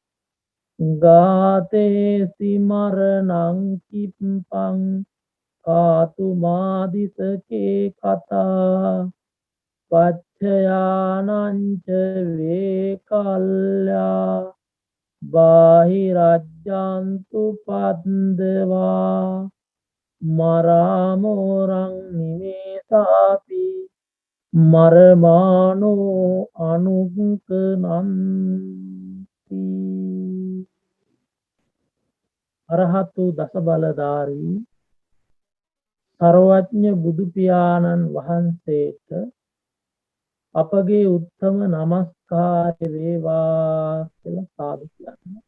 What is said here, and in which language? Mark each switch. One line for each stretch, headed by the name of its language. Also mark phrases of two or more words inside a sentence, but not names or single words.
Pali: ගාතේසි මරණං කිප්පං කාතුමාදිසකේ කතා පච්චයානංච වේකල්ලා බාහිරජ්ජන්තු පද්දවා මරාමෝරං නිමේසාපි මරමානෝ අනුකනන්ති
Sinhala: අරහතු දස බලධාරී සර්වඥ බුදු පියාණන් වහන්සේට අපගේ උත්තම නමස්කාරය වේවා කියලා සාදු කියනවා.